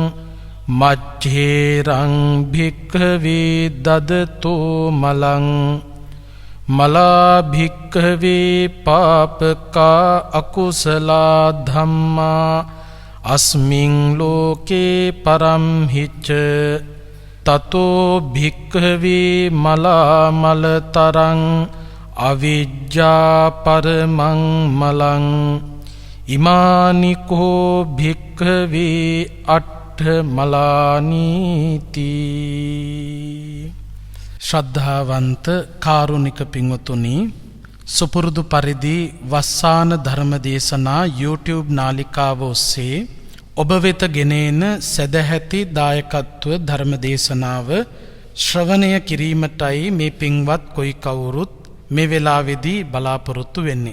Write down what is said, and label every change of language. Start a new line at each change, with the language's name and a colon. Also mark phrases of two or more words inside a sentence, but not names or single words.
Pali: මච්ඡේරං භික්ඛවේ දදතෝ මලං මලා භික්ඛවේ පාපකා අකුසලා ධම්මා අස්මින් ලෝකේ පරම්හිච්ච තතෝ භික්ඛවේ මලා මලතරං අවිජ්ජා පරමං මලං ඉමානිකෝ භික්ඛවේ අට්ඨ මලානීති.
Sinhala: ශ්‍රද්ධාවන්ත කාරුණික පින්වතුනි, සුපුරුදු පරිදි වස්සාන ධර්ම දේශනා YouTube නාලිකාව ඔස්සේ ඔබ වෙත ගෙනෙන සදැහැති දායකත්ව ධර්ම දේශනාව ශ්‍රවණය කිරීමටයි මේ පින්වත් කොයි කවුරුත් මේ වෙලාවේදී බලාපොරොත්තු වෙන්නේ.